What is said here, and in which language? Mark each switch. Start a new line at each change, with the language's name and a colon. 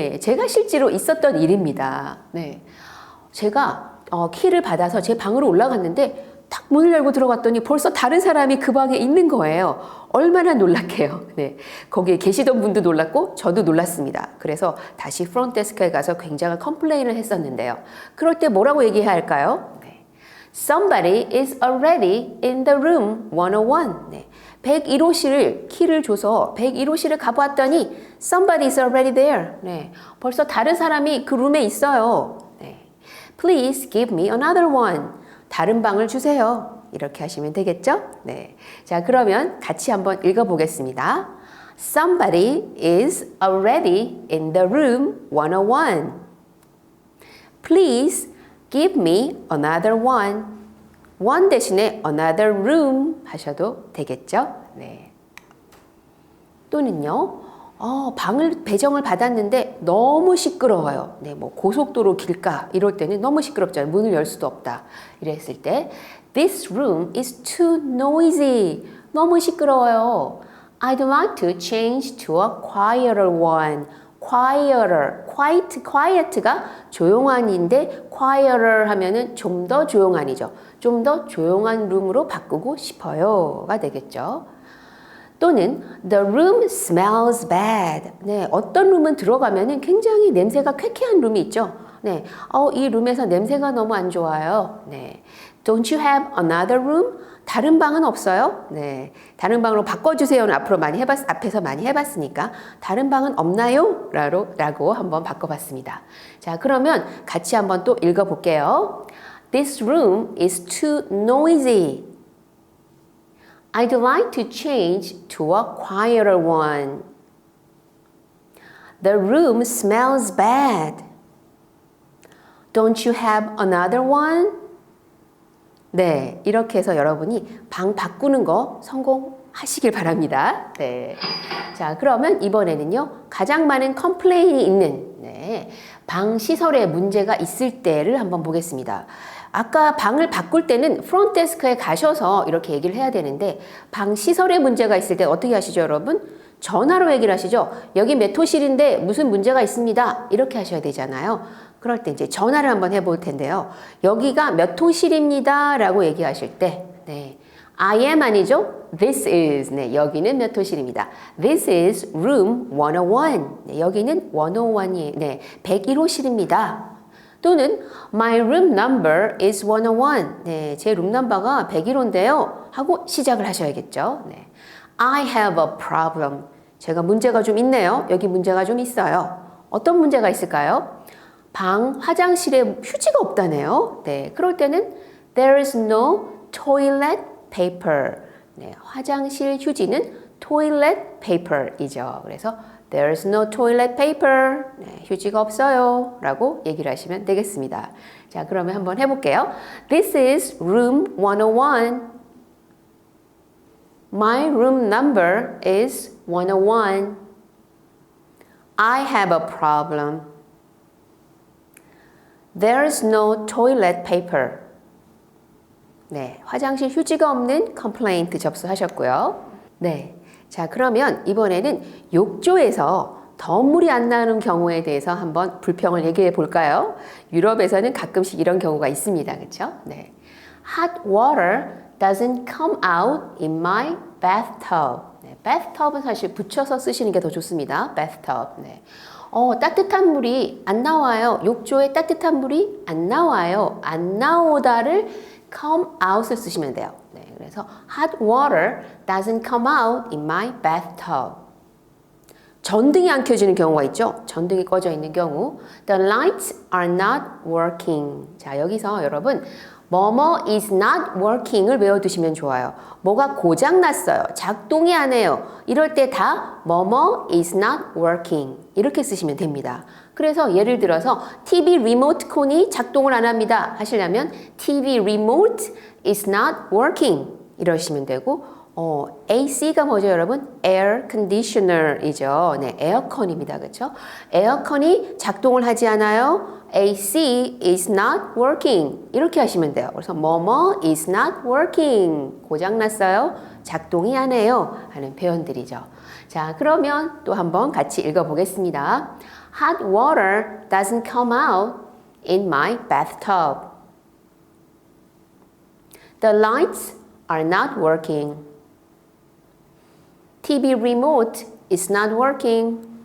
Korean: 제가 실제로 있었던 일입니다. 제가 키를 받아서 제 방으로 올라갔는데 딱 문을 열고 들어갔더니 벌써 다른 사람이 그 방에 있는 거예요. 얼마나 놀랍게요. 거기에 계시던 분도 놀랐고 저도 놀랐습니다. 그래서 다시 프론트데스크에 가서 굉장한 컴플레인을 했었는데요. 그럴 때 뭐라고 얘기해야 할까요?
English: Somebody is already in the room 101.
Korean: 101호실을 키를 줘서 101호실을 가보았더니
English: Somebody is already there.
Korean: 벌써 다른 사람이 그 룸에 있어요.
English: Please give me another one.
Korean: 다른 방을 주세요. 이렇게 하시면 되겠죠? 자, 그러면 같이 한번 읽어보겠습니다.
English: Somebody is already in the room 101. Please give me another one.
Korean: one 대신에
English: another room
Korean: 하셔도 되겠죠? 또는요, 방을 배정을 받았는데 너무 시끄러워요. 뭐 고속도로 길가 이럴 때는 너무 시끄럽잖아요. 문을 열 수도 없다. 이랬을 때
English: This room is too noisy.
Korean: 너무 시끄러워요.
English: I'd like to change to a quieter one.
Korean: quieter, quiet가 조용한인데 quieter 하면은 좀 더 조용한이죠. 좀 더 조용한 룸으로 바꾸고 싶어요가 되겠죠. 또는
English: the room smells bad.
Korean: 어떤 룸은 들어가면은 굉장히 냄새가 쾌쾌한 룸이 있죠. 이 룸에서 냄새가 너무 안 좋아요.
English: Don't you have another room?
Korean: 다른 방은 없어요? 다른 방으로 바꿔주세요는 앞에서 많이 해봤으니까 다른 방은 없나요? 라고 한번 바꿔봤습니다. 자, 그러면 같이 한번 또 읽어볼게요.
English: This room is too noisy. I'd like to change to a quieter one. The room smells bad. Don't you have another one?
Korean: 이렇게 해서 여러분이 방 바꾸는 거 성공하시길 바랍니다. 자, 그러면 이번에는요, 가장 많은 컴플레인이 있는 방 시설에 문제가 있을 때를 한번 보겠습니다. 아까 방을 바꿀 때는 프론트데스크에 가셔서 이렇게 얘기를 해야 되는데 방 시설에 문제가 있을 때 어떻게 하시죠, 여러분? 전화로 얘기를 하시죠. 여기 몇 호실인데 무슨 문제가 있습니다. 이렇게 하셔야 되잖아요. 그럴 때 이제 전화를 한번 해볼 텐데요. 여기가 몇 호실입니다. 라고 얘기하실 때, 네.
English: I am
Korean: 아니죠?
English: This is.
Korean: 네, 여기는 몇 호실입니다.
English: This is room 101.
Korean: 네, 여기는 101이, 네, 101호실입니다. 또는
English: My room number is 101.
Korean: 네, 제 룸 넘버가 101호인데요. 하고 시작을 하셔야겠죠. 네.
English: I have a problem.
Korean: 제가 문제가 좀 있네요. 여기 문제가 좀 있어요. 어떤 문제가 있을까요? 화장실에 휴지가 없다네요. 네, 그럴 때는
English: There is no toilet paper.
Korean: 네, 화장실 휴지는 toilet paper이죠. 그래서
English: There is no toilet paper.
Korean: 네, 휴지가 없어요. 라고 얘기를 하시면 되겠습니다. 자, 그러면 한번 해볼게요.
English: This is room 101. My room number is 101. I have a problem. There's no toilet paper.
Korean: 네, 화장실 휴지가 없는 complaint 접수하셨고요. 네, 자 그러면 이번에는 욕조에서 더 물이 안 나오는 경우에 대해서 한번 불평을 얘기해 볼까요? 유럽에서는 가끔씩 이런 경우가 있습니다. 그렇죠?
English: 네, Hot water doesn't come out in my bathtub.
Korean: 네, bathtub은 사실 붙여서 쓰시는 게 더 좋습니다. bathtub. 네. 따뜻한 물이 안 나와요. 욕조에 따뜻한 물이 안 나와요. 안 나오다를 come out을 쓰시면 돼요. 네, 그래서
English: hot water doesn't come out in my bathtub.
Korean: 전등이 안 켜지는 경우가 있죠. 전등이 꺼져 있는 경우.
English: The lights are not working.
Korean: 자, 여기서 여러분 뭐뭐
English: is not working
Korean: 을 외워두시면 좋아요. 뭐가 고장났어요. 작동이 안 해요. 이럴 때 다 뭐뭐
English: is not working
Korean: 이렇게 쓰시면 됩니다. 그래서 예를 들어서 TV 리모트 콘이 작동을 안 합니다 하시려면
English: TV remote is not working
Korean: 이러시면 되고 AC가 뭐죠 여러분?
English: Air Conditioner이죠.
Korean: 네, 에어컨입니다. 그렇죠? 에어컨이 작동을 하지 않아요.
English: AC is not working
Korean: 이렇게 하시면 돼요. 그래서 뭐뭐
English: is not working
Korean: 고장났어요. 작동이 안 해요. 하는 표현들이죠. 자, 그러면 또 한번 같이 읽어보겠습니다.
English: Hot water doesn't come out in my bathtub. The lights are not working. TV remote is not working.